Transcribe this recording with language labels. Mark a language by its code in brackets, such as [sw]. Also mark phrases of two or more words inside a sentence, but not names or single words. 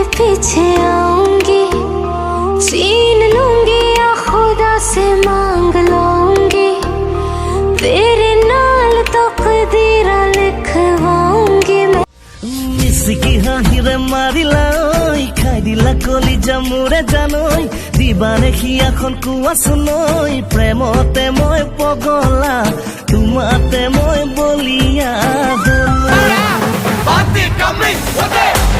[hi] पीछे आऊंगी छीन लूंगी या खुदा से मांग लूंगी [pa] तेरे नाल तकदीरा [hi] लिखवाऊंगी मैं [as] মিছিকি হাঁহিৰে মাৰিলা খাই দিলা কলিজা মোৰে জানৈ দিবানে সিয়াখন কোৱাচোন প্ৰেমতে মই পগলা তোমাতে মই বলিয়া [en] Party coming. What